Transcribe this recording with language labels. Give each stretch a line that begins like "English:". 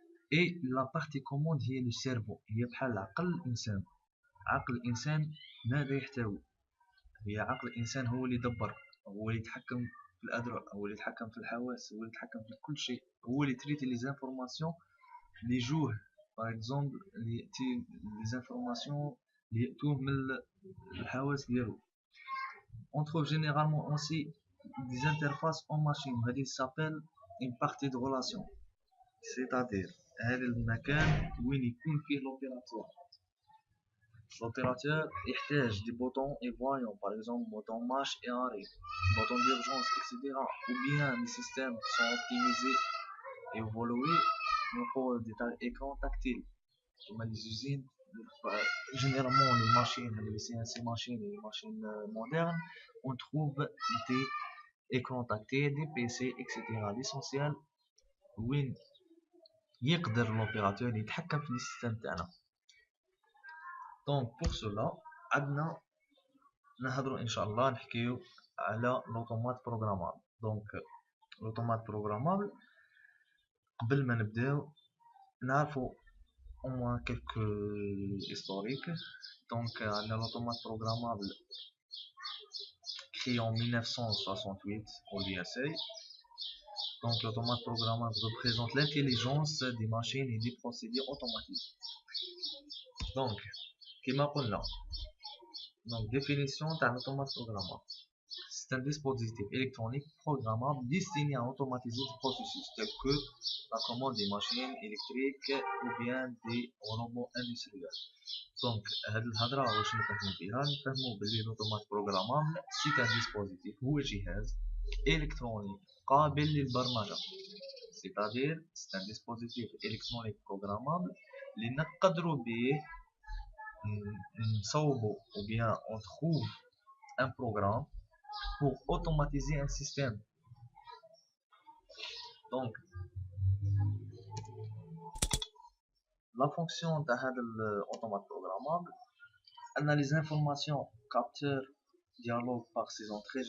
French: et la partie commande هي le cerveau
Arabic: هي بحال عقل الإنسان. عقل الإنسان ماذا يحتوي؟ هي عقل الإنسان هو اللي يدبر، هو اللي يتحكم في الأذرع، هو اللي يتحكم في الحواس، هو اللي يتحكم في كل شيء، هو اللي تريتي لي زانفورماسيون اللي يجوه باغ اكزومبل اللي يأتي لي زانفورماسيون اللي يأتوه من الحواس ديالو.
French: On trouve généralement aussi des interfaces en machine هذه s'appelle une partie de relation c'est-à-dire
Arabic: هذا المكان وين يكون فيه
French: l'opérateur. L'opérateur
Arabic: يحتاج
French: des boutons et voyants par exemple bouton marche et arrêt, bouton d'urgence etc. ou bien des systèmes qui sont optimisés et évolués pour des écrans tactiles comme les usines. Généralement les machines, les CNC machines et les machines modernes, on trouve des écrans tactiles, des PC etc.
Arabic: L'essentiel وين يقدر l'opérateur يتحكم في السيستم تاعنا.
French: Donc pour cela
Arabic: عندنا نهضروا ان شاء الله نحكيو على
French: l'automate programmable. Donc l'automate programmable
Arabic: قبل ما نبداو نعرفوا
French: au moins quelques historiques. Donc l'automate programmable créé en 1968 au USA. Donc l'automate programmable représente l'intelligence des machines et des procédés automatiques. Donc
Arabic: كما قلنا
French: donc définition d'un automate programmable. C'est un dispositif électronique programmable destiné à automatiser des processus tels que la commande des machines électriques ou bien des robots industriels.
Arabic: Donc هاد الهضرة واش نفهمو بها؟ نفهمو بلي
French: l'automate programmable c'est un dispositif
Arabic: هو جهاز électronique قابل للبرمجة.
French: C'est-à-dire c'est un dispositif électronique programmable
Arabic: اللي نقدروا به نصوبوا
French: ou bien on trouve un programme pour automatiser un système. Donc la fonction de l'automate programmable analyse l'information, capteur, dialogue par ses entrées.